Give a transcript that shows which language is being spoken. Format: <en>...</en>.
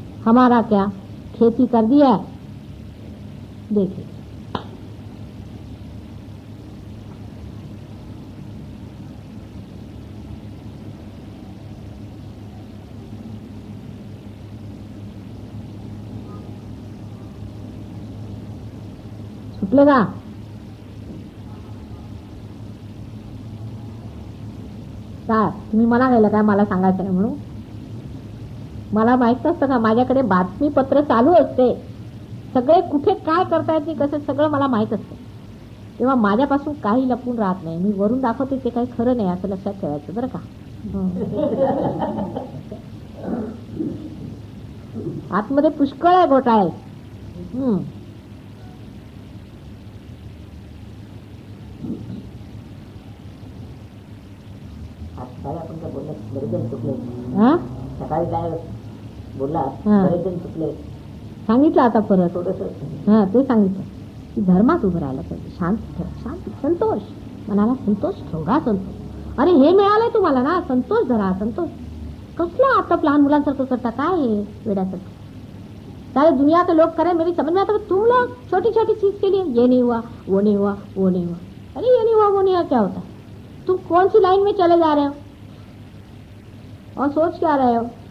<hi>हमारा क्या खेती कर दिया, देखिए सुटलेगा।</hi> <mr>काय तुम्ही मला गेलं काय, मला सांगायचं नाही म्हणून? मला माहित नसतं का, माझ्याकडे बातमीपत्र चालू असते, सगळे कुठे काय करतायत ते कसं सगळं मला माहित असतं, तेव्हा माझ्यापासून काही लपून राहत नाही। मी वरून दाखवते ते काही खरं नाही असं लक्षात ठेवायचं बरं का। आतमध्ये पुष्कळ आहे घोटाळे। आपण काय बोलला, बरेच चुकले, हा सकाळी काय बोलला, बरेच चुकले, सांगितलं आता परत। थोडस हा ते सांगितलं की धर्मात उभं राहायला पाहिजे, शांत ठेव, शांती, संतोष, मनाला संतोष, ठेवगा संतोष। अरे हे मिळालंय तुम्हाला ना, संतोष धरा, संतोष। कसला आता लहान मुलांसारखं करता, काय हे वेड्यासारखं।</mr> <hi>सारे दुनिया के लोग करें, मेरी समझ में आता, तुम लोग छोटी छोटी चीज के लिए ये नहीं हुआ, वो नहीं हुआ, वो नहीं हुआ। अरे ये नहीं हुआ, वो नहीं हुआ क्या होता है? तुम कौन सी लाइन में चले जा रहे हो और सोच क्या रहे हो?</hi>